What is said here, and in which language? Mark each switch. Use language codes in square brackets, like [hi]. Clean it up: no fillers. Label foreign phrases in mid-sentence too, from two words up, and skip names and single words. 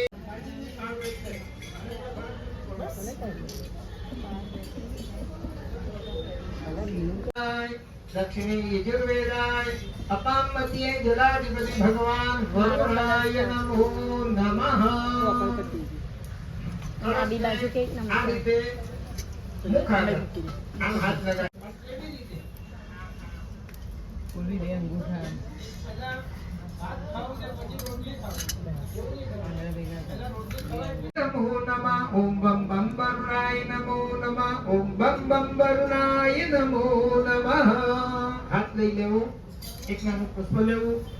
[sa] दक्षिणे यजुर्वेदाय अपाम मध्य जलाधिपति भगवान वरुणाय नमो नमः [gu] આડી બાજુ કે આ રીતે મુખ આગળ આમ હાથ લગાય ખોલી દે અંગૂઠા [sa] नमो नमः ओम बम बम वरुणाय नमो नमः ओम बम बम वरुणाय नमो नमः हाथ [gu] લઈ લેવો એક નાનું પુષ્પ લેવું